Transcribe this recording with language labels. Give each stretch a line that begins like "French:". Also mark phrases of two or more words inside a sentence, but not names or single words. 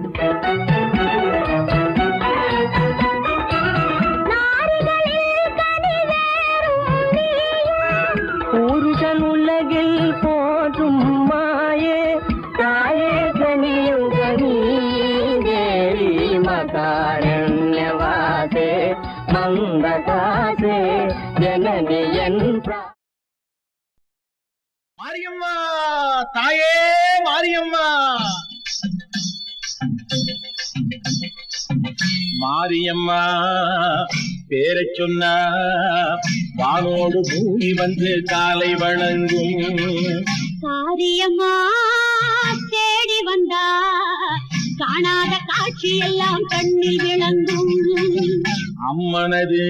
Malayalam: പുരുഷനുലകിൽ പോറ്റും മായേ തായേ കനിയുക നീ ദേവി. മകാരണ്യവാസേ മന്ദദാസേ ജനനിയൻ മാരിയമ്മ തായേ മാരിയമ്മ.
Tamil: மாரியம்மா பேரை சொன்ன வானோடு பூமி வந்து காலை வணங்கும். காரியம்மா தேடி வந்தா காணாத காட்சி எல்லாம் கண்ணில் விளங்கும்.